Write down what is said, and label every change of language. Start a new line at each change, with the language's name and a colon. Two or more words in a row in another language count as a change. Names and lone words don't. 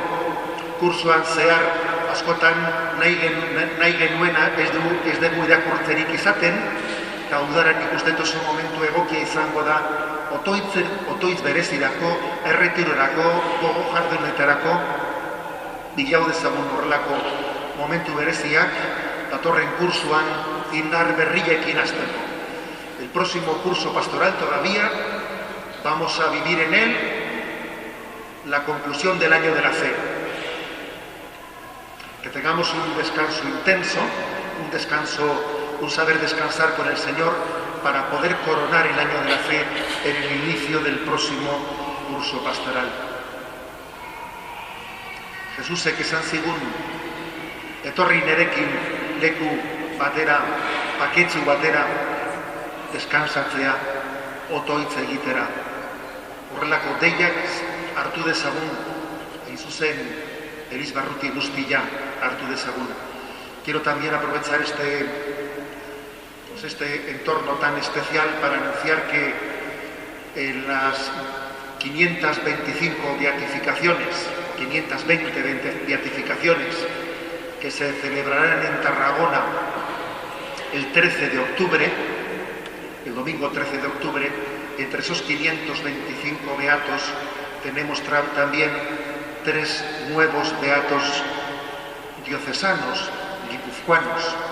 Basque: kursuan zehar askotan nahi genuena ez dugu irakurtzerik izaten, eta udaran ikusten oso momentu egokia izango da otoitz berezirako, erretirorako, gogo jardunetarako, bilau dezagun horrelako momentu bereziak, datorren kursuan indar berriekin hasteko.
Spanish: El próximo curso pastoral todavía vamos a vivir en él la conclusión del año de la fe. Que tengamos un descanso intenso, un saber descansar con el Señor para poder coronar el año de la fe en el inicio del próximo curso pastoral.
Basque: Jesús esan zigun, etorri nerekin leku batera, paketsu batera, deskansatzea, otoitz egitera. Horrelako deiak hartu dezagun, hain zuzen Elizbarruti guztia hartu dezagun.
Spanish: Quiero también aprovechar este entorno tan especial para anunciar que en las 525 beatificaciones, 520 beatificaciones que se celebrarán en Tarragona el 13 de octubre, el domingo 13 de octubre, entre esos 525 beatos tenemos también 3 nuevos beatos diocesanos, guipuzcoanos,